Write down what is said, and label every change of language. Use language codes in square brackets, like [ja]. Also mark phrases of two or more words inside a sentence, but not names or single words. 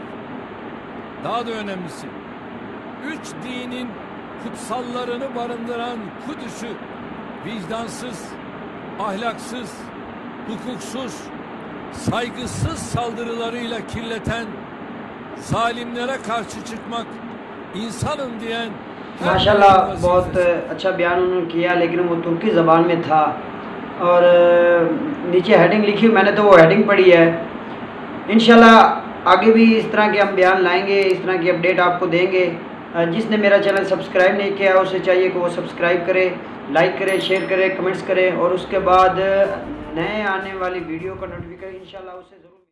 [tr] Daha da önemlisi, üç dinin kutsallarını barındıran Kudüs'ü vicdansız, ahlaksız, hukuksuz, saygısız saldırılarıyla kirleten zalimlere karşı çıkmak, insanım diyen [hi] माशाल्लाह बहुत अच्छा बयान उन्होंने किया, लेकिन वो तुर्की ज़बान में था और नीचे हेडिंग लिखी, मैंने तो वो हेडिंग पढ़ी है। इंशाल्लाह आगे भी इस तरह के हम बयान लाएंगे, इस तरह की अपडेट आपको देंगे। जिसने मेरा चैनल सब्सक्राइब नहीं किया उसे चाहिए कि वो सब्सक्राइब करे, लाइक करे, शेयर करे, कमेंट्स करे और उसके बाद नए आने वाली वीडियो का नोटिफिकेशन इंशाल्लाह उसे ज़रूर